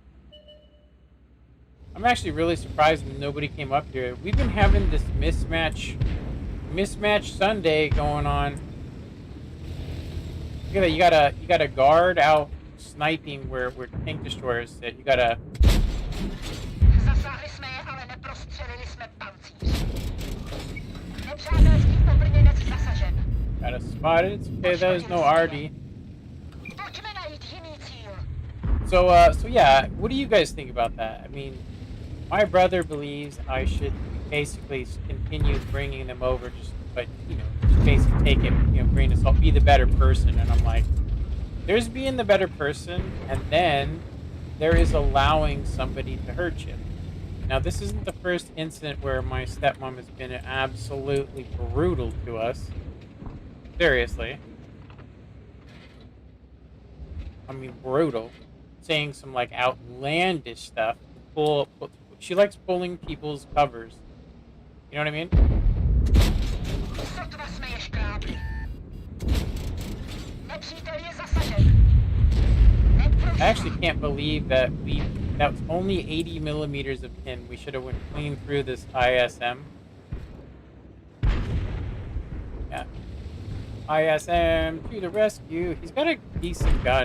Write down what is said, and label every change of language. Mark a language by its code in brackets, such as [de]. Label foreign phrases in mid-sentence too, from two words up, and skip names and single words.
[en] I'm actually really surprised nobody came up here. We've been having this mismatch Sunday going on. Look at that, you got a guard out sniping where tank destroyers sit. You got a [cs] Zasáhli jsme je, ale neprostřelili jsme pancíř. Nepřátelský obrněnec zasažen. [en] got a spotted. It's okay, that is no RD. [cs] Pojďme najít jiný cíl. [en] So yeah, what do you guys think about that? I mean, my brother believes I should basically continue bringing them over, but you know, just basically take it, you know, grain of salt, be the better person. And I'm like, there's being the better person, and then there is allowing somebody to hurt you. Now, this isn't the first incident where my stepmom has been absolutely brutal to us. Seriously. I mean, brutal. Saying some like outlandish stuff. she likes pulling people's covers. You know what I mean? [cs] Sotva smeješ krápy. Nepřítel je zasažen. [en] I actually can't believe that that was only 80 millimeters of pin. We should have went clean through this ISM. Yeah. ISM to the rescue. He's got a decent gun.